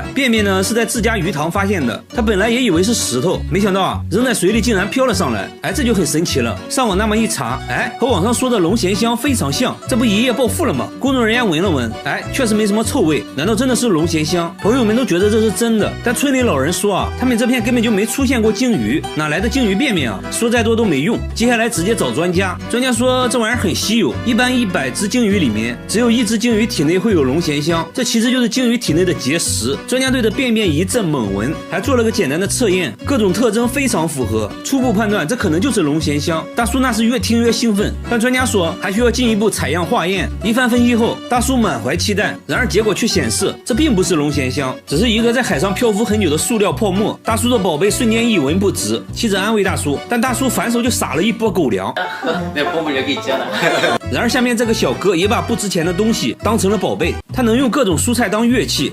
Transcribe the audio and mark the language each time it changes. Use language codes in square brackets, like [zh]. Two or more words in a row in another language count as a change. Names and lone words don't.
[zh] 便便呢是在自家魚塘發現的，他本來也以為是石頭，沒想到啊扔在水裡竟然飄了上來，哎，這就很神奇了。上網那麼一查，哎，和網上說的龍涎香非常像，這不一夜暴富了嗎？工作人員聞了聞，哎，確實沒什麼臭味，難道真的是龍涎香？朋友們都覺得這是真的，但村裡老人說啊，他們這片根本就沒出現過鯨魚，哪來的鯨魚便便啊？說再多都沒用，接下來直接找專家。專家說這玩意兒很稀有，一般100只鯨魚裡面只有1只鯨魚體內會有龍涎香，這其實就是鯨魚體內的結石。專家對着便便一陣猛聞，還做了個簡單的測驗，各種特徵非常符合，初步判斷這可能就是龍涎香。大叔那是越聽越興奮，但專家說還需要進一步採樣化驗。一番分析後，大叔滿懷期待，然而結果卻顯示這並不是龍涎香，只是一個在海上漂浮很久的塑料泡沫。大叔的寶貝瞬間一文不值，妻子安慰大叔，但大叔反手就撒了一波狗糧。那泡沫就給接了。然而下面這個小哥也把不值錢的東西當成了寶貝，他能用各種蔬菜當樂器。